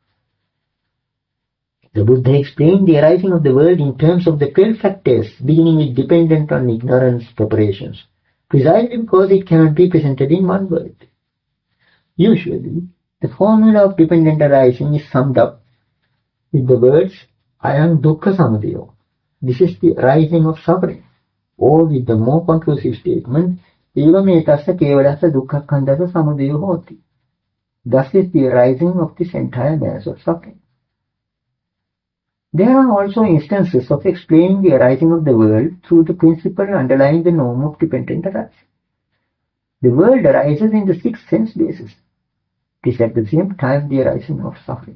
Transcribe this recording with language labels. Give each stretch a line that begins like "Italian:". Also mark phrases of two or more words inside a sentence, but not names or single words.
English: The Buddha explained the arising of the world in terms of the 12 factors, beginning with dependent on ignorance preparations, precisely because it cannot be presented in one word. Usually, the formula of dependent arising is summed up with the words
Pali: ayam dukkha samudayo.
English: This is the arising of suffering, or with the more conclusive statement
Pali: eva metassa kevalassa dukkha khandasa samudayo hoti.
English: Thus is the arising of this entire mass of suffering. There are also instances of explaining the arising of the world through the principle underlying the norm of dependent arising. The world arises in the 6 sense bases. It is at the same time the arising of suffering.